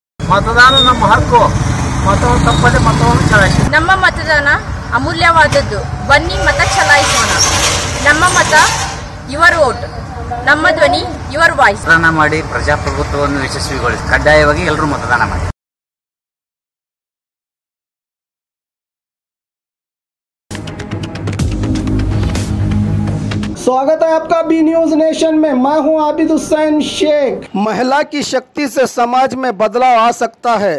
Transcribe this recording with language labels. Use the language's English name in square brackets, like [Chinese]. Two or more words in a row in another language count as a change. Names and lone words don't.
[Kannada] ಮತದಾನ ನಮ್ಮ ಹಕ್ಕು. ಮತವನ್ನು ತಪ್ಪದೆ ಮತವನ್ನು ಚಲಾಯಿಸಿ. ನಮ್ಮ ಮತದಾನ ಅಮೂಲ್ಯವಾದದ್ದು. ಬನ್ನಿ ಮತ ಚಲಾಯಿಸೋಣ. ನಮ್ಮ ಮತ [English] your vote, [Kannada] ನಮ್ಮ ಧ್ವನಿ [English] your voice. [Kannada] ಮತದಾನ ಮಾಡಿ ಪ್ರಜಾಪ್ರಭುತ್ವವನ್ನು ಯಶಸ್ವಿಗೊಳಿಸಿ. ಕಡ್ಡಾಯವಾಗಿ ಎಲ್ಲರೂ ಮತದಾನ ಮಾಡಿ. [Hindi] स्वागत है आपका बी न्यूज नेशन में। मैं हूं आबिद हुसैन शेख। महिला की शक्ति से समाज में बदलाव आ सकता है।